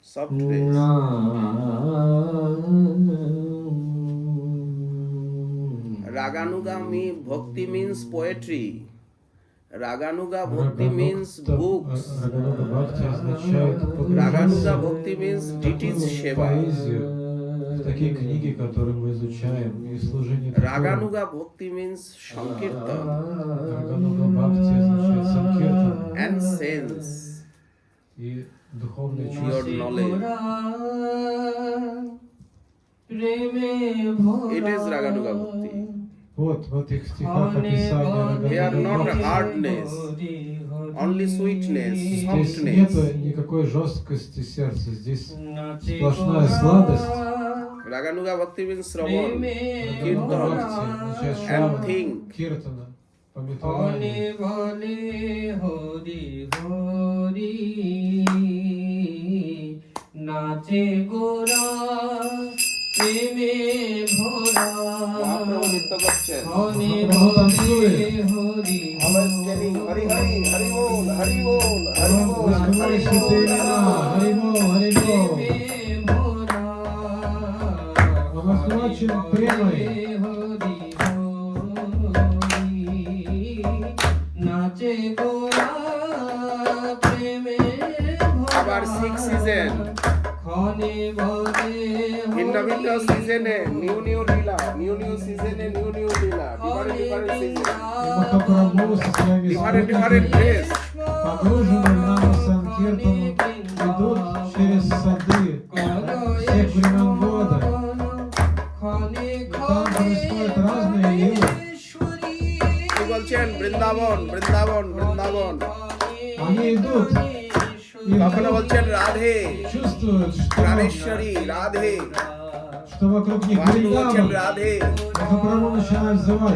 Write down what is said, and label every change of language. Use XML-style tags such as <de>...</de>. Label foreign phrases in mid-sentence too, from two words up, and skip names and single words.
<en>praise. Raganugami bhakti means poetry. Raganuga bhakti means books.</en> <ru>Рагануга Бхакти означает</ru> <en>Raganuga</en> <ru>погружаться</ru> <en>bhakti means</en> <ru>в</ru> <en>deities</en> <ru>духовную</ru> <en>seva.</en> <ru>поэзию, в такие книги, которые мы изучаем, и служение Тору.</ru> <en>Raganuga bhakti means sankirtan</en> <ru>Рагануга Бхакти означает санкиртан</ru> <en>and sense.</en> <ru>и духовное</ru> <en>Your</en> <ru>чувство.</ru> <en>knowledge. It is Raganuga bhakti.</en> <ru>Вот в этих стихах описание</ru> <en>They are not</en> <ru>Рагануга Бхакти.</ru> <en>hardness, only sweetness,</en> <ru>Здесь</ru> <en>softness.</en> <ru>нет никакой жесткости сердца, здесь сплошная сладость.</ru> <en>Raganuga bhakti means Sravan,</en> <ru>Рагануга</ru> <en>Kirtan</en> <ru>Бхакти означает</ru> <en>and</en> <ru>шрава,</ru> <en>think.</en> <ru>киртана, пометование.</ru> <bn>নাচে গোরা প্রেমে ভরা Mahaprabhu nitya করছেন। হনে Mahaprabhu ভরে</bn> <ru>танцует.</ru> <bn>হরি</bn> <en>Always telling Hari Hari, Hari Bol, Hari Bol, Hari Bol,</en> <ru>Раскрывай</ru> <en>Hari</en> <ru>святые</ru> <en>Bol.</en> <ru>имена, Харибол, Харибол.</ru> <bn>প্রেমে ভরা</bn> <ru>Он охвачен премой.</ru> <bn>হরি হরি নাচে গোরা প্রেমে ভরা আবার 6 season, ক্ষণে ভরে ভিন্ন ভিন্ন সিজনে</bn> <en>new new</en> <bn>লীলা,</bn> <en>new new</en> <bn>সিজনে</bn> <en>new new</en> <bn>লীলা,</bn> <en>different different season,</en> <ru>И Махапрабху со своими</ru> <en>different different</en> <ru>спутниками,</ru> <bn>ড্রেস।</bn> <ru>погруженные в Нама Санкиртану, идут через сады всех времен года. Там происходят разные лилы.</ru> <bn>কি বলছেন? বৃন্দাবন, বৃন্দাবন, বৃন্দাবন।</bn> <ru>Они идут и</ru> <bn>কখনো বলছেন রাধে,</bn> <ru>чувствуют, что</ru> <bn>প্রাণেশ্বরী, রাধে।</bn> <ru>вокруг них</ru> <bn>মহাপ্রভু বলছেন</bn> <ru>Вриндаван.</ru> <bn>রাধে,</bn> <ru>Махапрабху начинает взывать</ru>